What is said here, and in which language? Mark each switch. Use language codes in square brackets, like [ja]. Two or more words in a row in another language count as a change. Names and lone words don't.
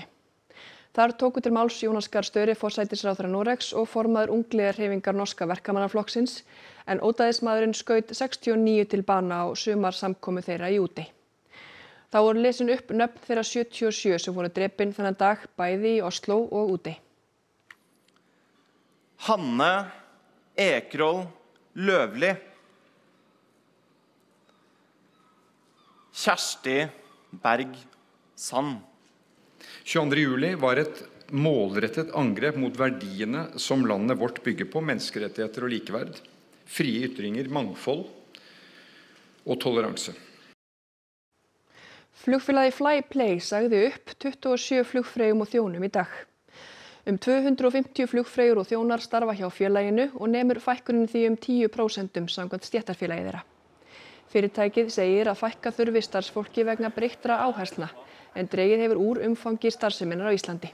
[is] Þar tóku til máls Jonas Gahr Støre, forsætisráðherra Noregs og formaður ungliðahreyfingar norska verkamannaflokksins, en ódæðismaðurinn skaut 69 til bana á sumarsamkomu þeirra í Útey. Þá voru lesin upp nöfn þeirra 77 sem voru drepin þennan dag bæði í Oslo og Útey. Hanne Ekroll Løvli, Kjersti Berg Sand. 22. [no] juli var et målrettet angrep mot verdiene som landet vårt bygger på, menneskerettigheter og likeverd, frie ytringer, mangfold og toleranse. [is] Flugfélagið Flyplay sagði upp 27 flugfreyjum og þjónum í dag. 250 flugfreyjur og þjónar starfa hjá félaginu og nemur fækkunin því 10% samkvæmt stéttarfélagi þeirra. Fyrirtækið segir að fækka þurfi starfsfólki vegna breyttra áherslna, en dregið hefur úr umfangi starfseminnar á Íslandi.